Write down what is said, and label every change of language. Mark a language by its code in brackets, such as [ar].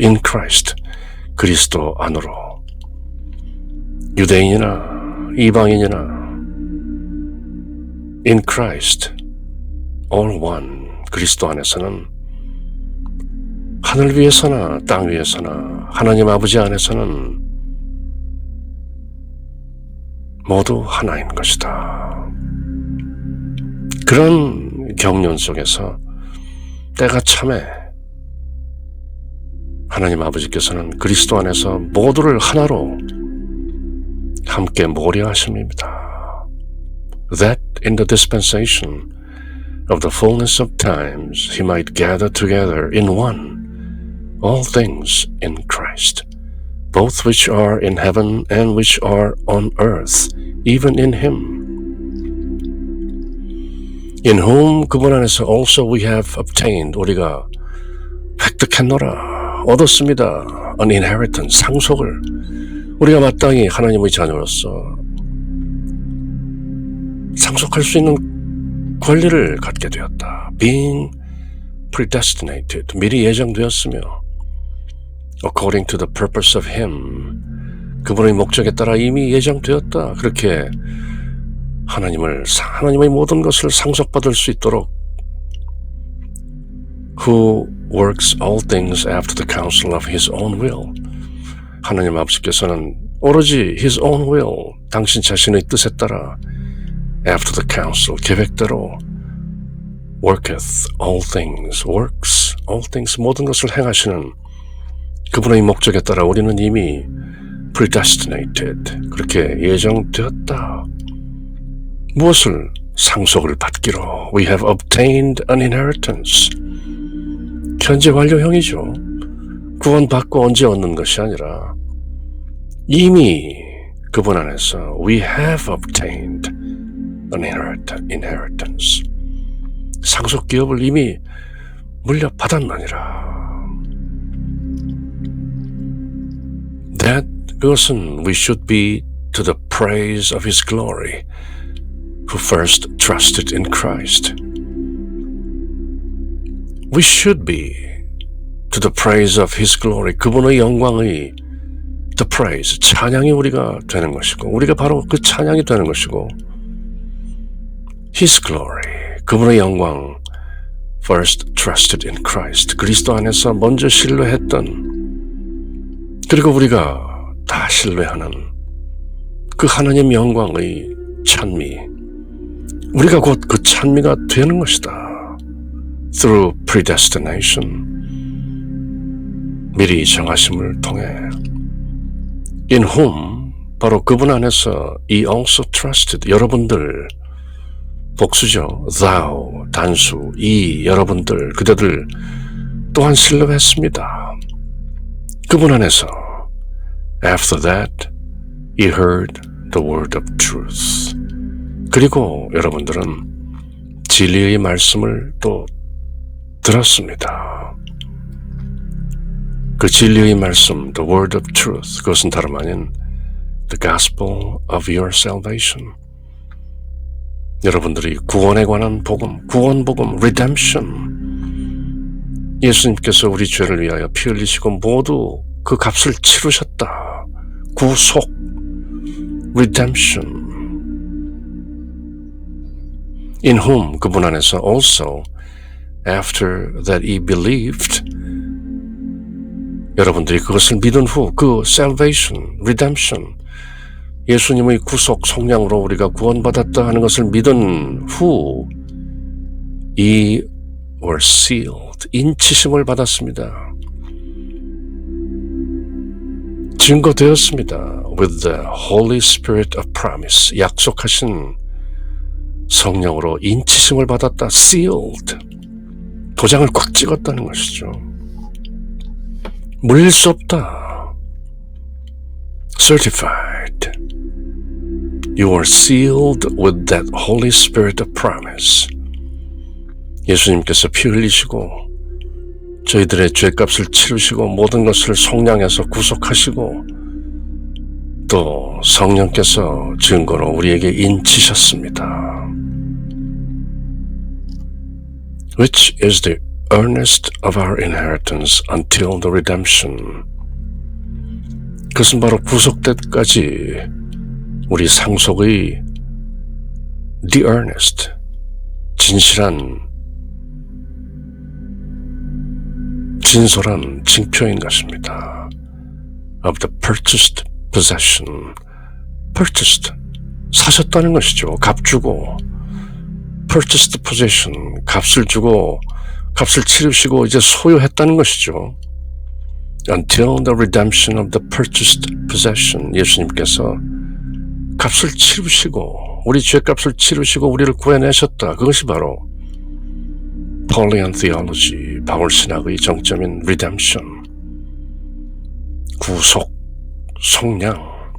[ko] in Christ, 그리스도 안으로. 유대인이나 이방인이나 [en] in Christ, all one, [ko] 그리스도 안에서는 하늘 위에서나 땅 위에서나 하나님 아버지 안에서는 모두 하나인 것이다. 그런 경륜 속에서 때가 참에 하나님 아버지께서는 그리스도 안에서 모두를 하나로 함께 모으려 하심입니다. [en] That in the dispensation of the fullness of times he might gather together in one all things in Christ, both which are in heaven and which are on earth, even in him. In whom, [ko] 그분 안에서 [en] also we have obtained, [ko] 우리가 획득했노라, 얻었습니다. [en] An inheritance, 상속을. [ko] 우리가 마땅히 하나님의 자녀로서 상속할 수 있는 권리를 갖게 되었다. [en] Being predestinated, [ko] 미리 예정되었으며 [en] according to the purpose of him, [ko] 그분의 목적에 따라 이미 예정되었다. 그렇게 하나님의 모든 것을 상속받을 수 있도록 [en] who works all things after the counsel of his own will, [ko] 하나님 아버지께서는 오로지 [en] his own will, [ko] 당신 자신의 뜻에 따라 [en] after the counsel, 계획대로 worketh all things, works all things, [ko] 모든 것을 행하시는 그분의 목적에 따라 우리는 이미 predestinated, 그렇게 예정되었다. 무엇을? 상속을 받기로. [en] We have obtained an inheritance. [ko] 현재 완료형이죠. 구원받고 언제 얻는 것이 아니라 이미 그분 안에서 [en] we have obtained an inheritance. [ko] 상속 기업을 이미 물려받았느니라. [en] That, 그것은 we should be to the praise of his glory, who first trusted in Christ. We should be to the praise of his glory, [ko] 그분의 영광의 the praise, 찬양이 우리가 되는 것이고 우리가 바로 그 찬양이 되는 것이고 His glory, 그분의 영광 [en] first trusted in Christ, [ko] 그리스도 안에서 먼저 신뢰했던 그리고 우리가 다 신뢰하는 그 하나님 영광의 찬미 우리가 곧 그 찬미가 되는 것이다. [en] Through predestination, [ko] 미리 정하심을 통해 In whom, 바로 그분 안에서 [en] He also trusted, [ko] 여러분들 복수죠. Thou, 단수, 이 여러분들, 그대들 또한 신뢰했습니다. 그분 안에서 [en] After that, He heard the word of truth. [ko] 그리고 여러분들은 진리의 말씀을 또 들었습니다. 그 진리의 말씀, [en] the word of truth, [ko] 그것은 다름 아닌 [en] the gospel of your salvation. [ko] 여러분들이 구원에 관한 복음, 구원복음, redemption. 예수님께서 우리 죄를 위하여 피 흘리시고 모두 그 값을 치르셨다. 구속, redemption. In whom, 그분 안에서 [en] also, after that he believed, [ko] 여러분들이 그것을 믿은 후, 그 salvation, redemption, 예수님의 구속, 속량으로 우리가 구원받았다 하는 것을 믿은 후 이 [en] were sealed, [ko] 인치심을 받았습니다. 증거되었습니다. With the Holy Spirit of Promise, 약속하신 성령으로 인치심을 받았다. Sealed, 도장을 꽉 찍었다는 것이죠. 물릴 수 없다. [en] Certified, you are sealed with that Holy Spirit of Promise. [ko] 예수님께서 피 흘리시고 저희들의 죄값을 치르시고 모든 것을 속량해서 구속하시고 또 성령께서 증거로 우리에게 인치셨습니다. [en] Which is the earnest of our inheritance until the redemption. [ko] 그것은 바로 구속 때까지 우리 상속의 the earnest, 진실한, 진솔한 징표인 것입니다. [en] Of the purchased possession. [ko] purchased, 사셨다는 것이죠. 값 주고. purchased possession, 값을 주고 값을 치르시고 이제 소유했다는 것이죠. [en] Until the redemption of the purchased possession. [ko] 예수님께서 값을 치르시고 우리 죄값을 치르시고 우리를 구해내셨다. 그것이 바로 Paulian theology, 바울 신학의 정점인 redemption, 구속, 속량.